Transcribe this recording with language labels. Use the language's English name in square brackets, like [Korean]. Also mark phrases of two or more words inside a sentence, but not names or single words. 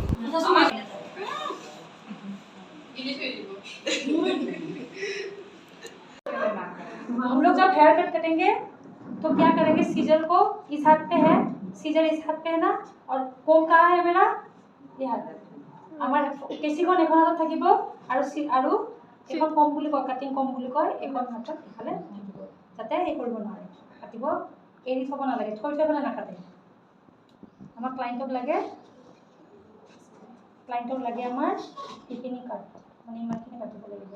[Hindi] हम लोग जब हेयर कट करेंगे तो क्या करेंगे, सीजर को इस हाथ पे है, सीजर इस हाथ पे है ना, और कोम कहाँ है मेरा, ये हाथ [Assamese] আমার কেচিখন এখন হাতত থাকিব আৰু এখন কম বুলি কয়, কাটিং কম বুলি কয়, এখন হাতত ইফালে থাকিব যাতে এই কৰিব নোৱাৰে, কাটিব এৰি থব নালাগে, থৈ থৈ পেলাই নাকাটে। আমাৰ ক্লাইণ্টক লাগে আমাৰ এইখিনি কাট, মানে ইমানখিনি কাটিব লাগিব।